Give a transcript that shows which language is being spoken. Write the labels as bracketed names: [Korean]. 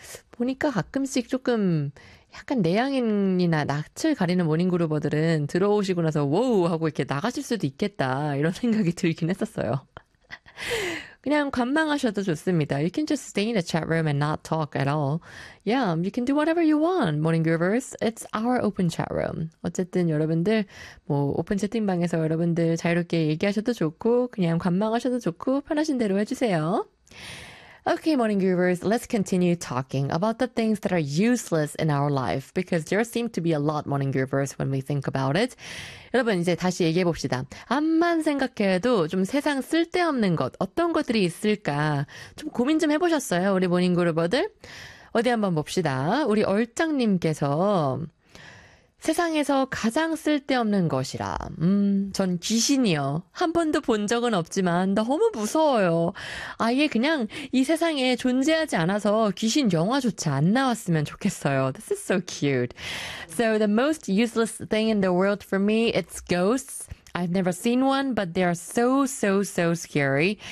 [Korean] 보니까 가끔씩 조금 약간 내향인이나 낯을 가리는 모닝 그룹어들은 들어오시고 나서 워우 하고 이렇게 나가실 수도 있겠다 이런 생각이 들긴 했었어요. 그냥 관망하셔도 좋습니다. [English] You can just stay in the chat room and not talk at all. Yeah, you can do whatever you want, Morning Groovers. It's our open chat room. [Korean] 어쨌든 여러분들 뭐 오픈 채팅방에서 여러분들 자유롭게 얘기하셔도 좋고 그냥 관망하셔도 좋고 편하신 대로 해주세요. [English] Okay, Morning Groovers, let's continue talking about the things that are useless in our life because there seem to be a lot, Morning Groovers, when we think about it. [Korean] 여러분, 이제 다시 얘기해 봅시다. 암만 생각해도 좀 세상 쓸데없는 것, 어떤 것들이 있을까? 좀 고민 좀 해보셨어요, 우리 모닝 그루버들? 어디 한번 봅시다. 우리 얼짱님께서 세상에서 가장 쓸데없는 것이라. 전 귀신이요. 한 번도 본 적은 없지만 너무 무서워요. 아예 그냥 이 세상에 존재하지 않아서 귀신 영화조차 안 나왔으면 좋겠어요. [English] This is so cute. So the most useless thing in the world for me, it's ghosts. I've never seen one, but they are so, so, so scary.